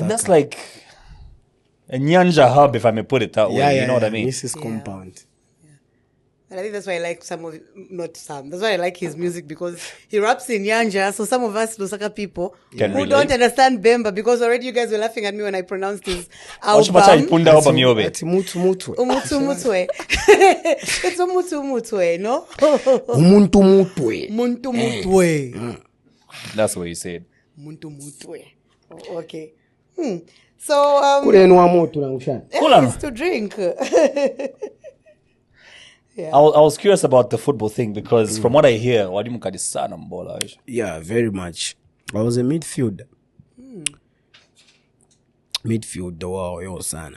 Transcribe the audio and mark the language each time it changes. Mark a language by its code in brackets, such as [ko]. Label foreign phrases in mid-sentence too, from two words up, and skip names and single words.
[en] And that's like a Nyanja hub, if I may put it that way. yeah, you know what I mean? Mrs. Compound. And I think that's why I like that's why I like his music because he raps in Nyanja. So some of us Lusaka people Can who relate. don't understand Bemba because already you guys were laughing at me when I pronounced his Oshipacha album. [bem] ipunda album yobe. Ati mutu. Umutu mutwe. It's umutu mutwe, no? Umuntu mutwe. Muntu mutwe. [en] That's what you said. [bem] Muntu mutwe. [en] Oh, okay. So [bem] Kulenwa moto na ushana. [en] it's to drink. I was curious about the football thing because from what I hear, [bem] walimu kadisana mbola. [en] Yeah, very much. I was a midfielder. Midfielder, wow, yo sana.